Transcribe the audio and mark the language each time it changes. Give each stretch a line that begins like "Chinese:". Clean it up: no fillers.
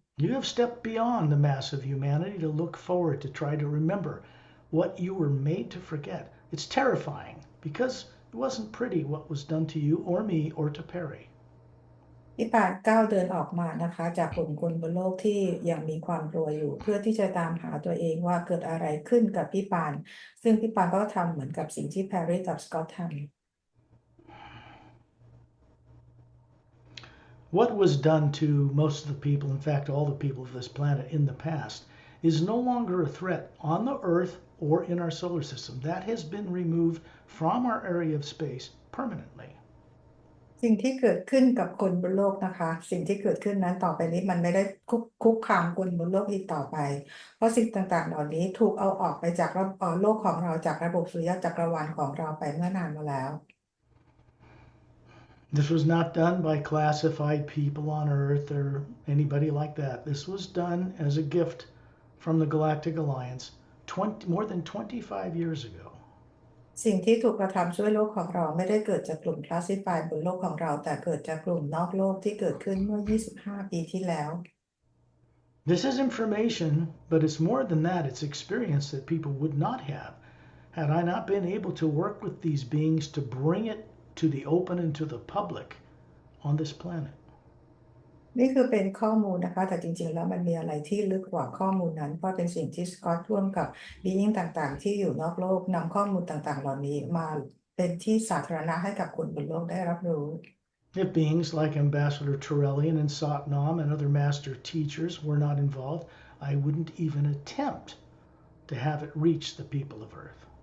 English: You have stepped beyond the mass of humanity to look forward to try to remember what you were made to forget. It's terrifying because It wasn't pretty what was done to you or me or to Perry.
Thai: พี่ปานก้าวเดินออกมานะคะจากกลุ่มคนบนโลกที่ยังมีความกลัวอยู่เพื่อที่จะตามหาตัวเองว่าเกิดอะไรขึ้นกับพี่ปานซึ่งพี่ปานก็ทำเหมือนกับสิ่งที่แพรรี่กับสกอตทำ
English: What was done to most of the people, in fact, all the people of this planet in the past, is no longer a threat on the Earth or in our solar system. That has been removed from our area of space permanently.
Thai: สิ่งที่เกิดขึ้นกับคนบนโลกนะคะสิ่งที่เกิดขึ้นนั้นต่อไปนี้มันไม่ได้คุกคามคนบนโลกอีกต่อไปเพราะสิ่งต่างๆเหล่านี้ถูกเอาออกไปจากโลกของเราจากระบบสุริยะจักรวาลของเราไปเมื่อนานมาแล้ว
English: This was not done by classified people on Earth or anybody like that. This was done as a gift from the Galactic Alliance more than 25 years ago.
Thai: สิ่งที่ถูกกระทำช่วยโลกของเราไม่ได้เกิดจากกลุ่มคลาสสิฟายบนโลกของเราแต่เกิดจากกลุ่มนอกโลกที่เกิดขึ้นเมื่อ 25 ปีที่แล้ว
English: This is information, but it's more than that. It's experience that people would not have had I not been able to work with these beings to bring it to the open and to the public on this planet.
Thai: นี่คือเป็นข้อมูลนะคะแต่จริงๆแล้วมันมีอะไรที่ลึกกว่าข้อมูลนั้นเพราะเป็นสิ่งที่สกอตร่วมกับบีอิงต่างๆที่อยู่นอกโลกนำข้อมูลต่างๆเหล่านี้มาเป็นที่สาธารณะให้กับคนบนโลกได้รับรู้
English: If beings like Ambassador Turellian and Satnam and other master teachers were not involved, I wouldn't even attempt to have it reach the people of Earth.